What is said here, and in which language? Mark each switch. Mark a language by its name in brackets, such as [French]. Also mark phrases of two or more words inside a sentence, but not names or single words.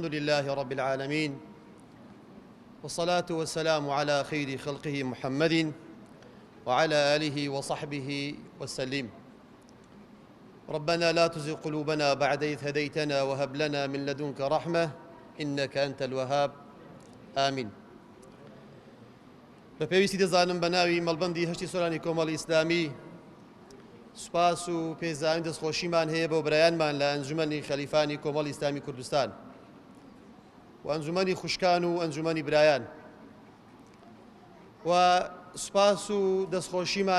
[Arabic] لله رب العالمين، والصلاة والسلام على خير خلقه محمد وعلى آله وصحبه وسلم. ربنا لا تزغ قلوبنا بعد إذ هديتنا وهب لنا من لدنك رحمة إنك أنت الوهاب. آمين. [Central Kurdish] بەپێویستی دەزانم بە ناوی مەڵبەندی هەشتی سۆرانی کۆمەڵی ئیسلامی سوپاس و پێزانین دەستخۆشیمان هەیە بۆ برایانمان لە ئەنجومەنی خەلیفانی کۆمەڵی ئیسلامی کوردستان و ئەنجومەنی خوشکان و ئەنجومەنی برایان، و سوپاس و دەستخۆشیمان